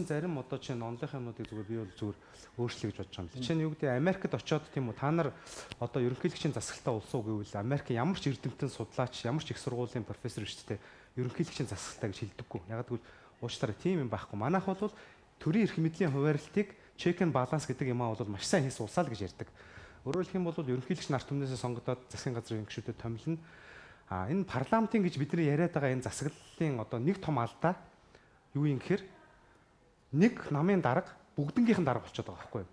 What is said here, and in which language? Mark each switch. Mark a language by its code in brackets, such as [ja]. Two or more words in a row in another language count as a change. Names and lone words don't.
[mn] зарим одоо чинь онлынхаа юмнуудыг зүгээр би бол зүгээр өөрчлөе гэж бодож байгаа юм. Жишээ нь юу гэдэг Америкт очиод тийм үү та нар одоо ерөнхийлөгчийн засаглалтаа улсуу гэвэл Америк ямар ч эрдэмтэн судлаач ямар ч их сургуулийн профессор шүү дээ ерөнхийлөгчийн засаглалтаа гэж хэлдэггүй. Яг гэвэл уучлаарай тийм юм байхгүй. Манайх бол төрийн эрх мэдлийн хуваарлтыг [en] check and balance [mn] гэдэг юм аа бол маш сайн хийсэн улсаа л гэж ярьдаг. Өөрөөр хэлэх юм бол ерөнхийлөгч нарт өмнөөсөө сонгогдоод засгийн газрын гишүүдэд томилно. Энэ парламентын гэж бидний яриад байгаа энэ засаглалын одоо нэг том алдаа юу юм гэхээр нэг намын дарга бүгднгийнхэн дарга болчиход байгаа байхгүй юу?